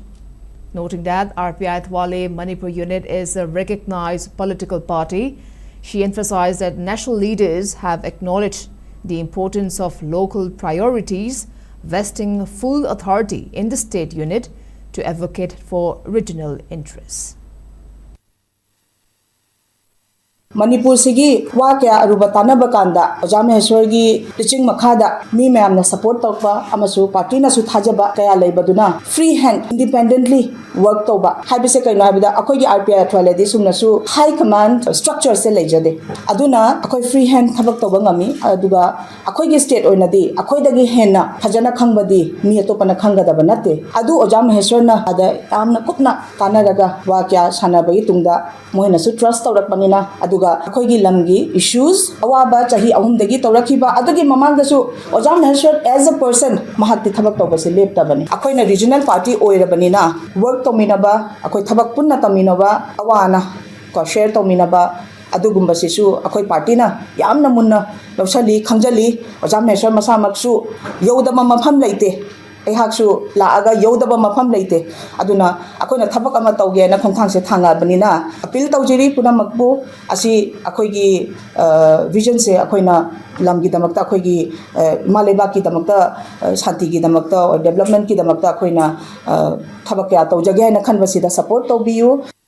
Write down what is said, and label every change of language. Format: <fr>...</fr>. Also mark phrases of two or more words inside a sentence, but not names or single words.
<en>Noting that RPI Athwale Manipur unit is a recognized political party, she emphasized that national leaders have acknowledged the importance of local priorities, vesting full authority in the state unit to advocate for regional interests.</en> <mni>Manipur sigi wa kya aruba tanaba kanda Oja Maheshwar gi teaching makhada mi mayamna support tawba amasu party na su thajaba kaya leibaduna</mni> <en>free hand independently work</en> <mni>tawba haibise kaino habida akoi gi RPI Athwale di sumna su</mni> <en>high command structure</en> <mni>se leijade aduna akoi</mni> <en>free hand</en> <mni>thabak tawba ngami aduga akoi gi state oina di akoi dagi henna phajana khangbadi mi atopana khanggadaba nate adu Oja Maheshwar na ada amna kupna tanaraga wa kya sanabagi tungda moina su trust tawrakpanina aduga akoigi lamgi issues awaba chahi ahumdagi tawrakhiba adugi mamangdasu Oja Maheshwar</mni> <en>as a person</en> <mni>mahakti thabak tawbase leptabani akoina</mni> <en>regional party</en> <mni>oirabanina work tominaba akoi thabak punna taminaba awana ko share tominaba adugumba sisu akoi party na yamna munna lawsali khangjali Oja Maheshwar masamaksu yodama mafam leite Ehaksu laaga yodaba mafam leite aduna akoina thabak ama tawge na khongthang se thanga banina appeal tawjiri puna makbu asi akoigi vision se akoina lamgi damakta akoigi maleba ki damakta shanti ki damakta or development ki damakta akoina thabak ya tawjage na khanbasida support tawbiyu.</mni>